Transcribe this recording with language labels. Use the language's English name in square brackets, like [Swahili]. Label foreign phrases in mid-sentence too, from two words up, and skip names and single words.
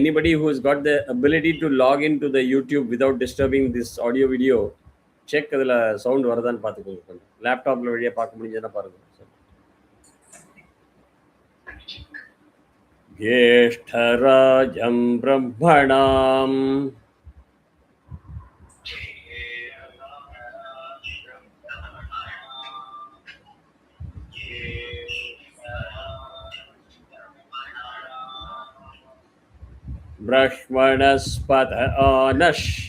[English] Anybody who has got the ability to log into the YouTube without disturbing this audio video, check [Tamil] அதில் சவுண்ட் வருதான்னு பார்த்துக்கோங்க. லேப்டாப்பில் வழியாக பார்க்க முடிஞ்சதுன்னா பாருங்கள். [Sanskrit] ज्येष्ठराजं ब्रह्मणाम् ब्रह्मणस्पत आनश्